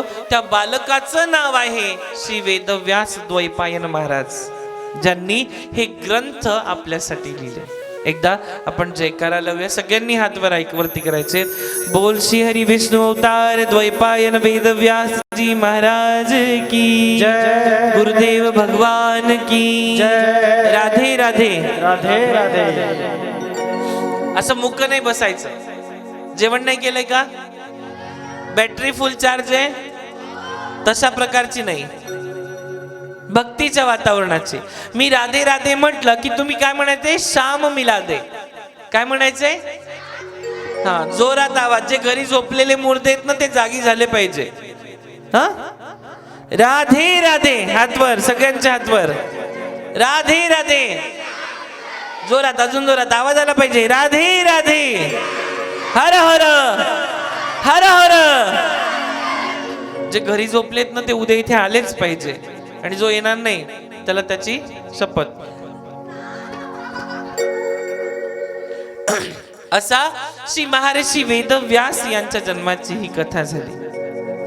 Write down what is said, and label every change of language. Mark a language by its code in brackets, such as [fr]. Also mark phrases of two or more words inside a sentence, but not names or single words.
[mr] त्या बालकाचं नाव आहे श्री वेदव्यास द्वैपायन महाराज, ज्यांनी हे ग्रंथ आपल्यासाठी लिहिले. एकदा आपण जयकारा लावूया. सगळ्यांनी हात वरती करायचे. बोल श्री हरी विष्णू अवतार द्वैपायन वेदव्यास जी [hi] महाराज की जय. गुरुदेव भगवान की जय. राधे राधे [mr] राधे राधे. असं मुक्क नाही बसायचं. जेवण नाही केलंय का? [en] battery full charge [mr] आहे तशा प्रकारची नाही, भक्तीच्या वातावरणाची. मी राधे राधे म्हटलं की तुम्ही काय म्हणायचे? श्याम मिलादे. काय म्हणायचे? हा, जोरात आवाज. जे घरी झोपलेले मुर्दे आहेत ना ते जागी झाले पाहिजे. हा, राधे राधे. हातवर, सगळ्यांच्या हातवर. राधे राधे. जोरात, अजून जोरात आवाज आला पाहिजे. राधे राधे. हर हर हर हर. जे घरी झोपलेत ना ते उद्या इथे आलेच पाहिजे आणि जो येणार नाही त्याला त्याची शपथ. असा श्री महर्षी वेदव्यास यांच्या जन्माची ही कथा झाली.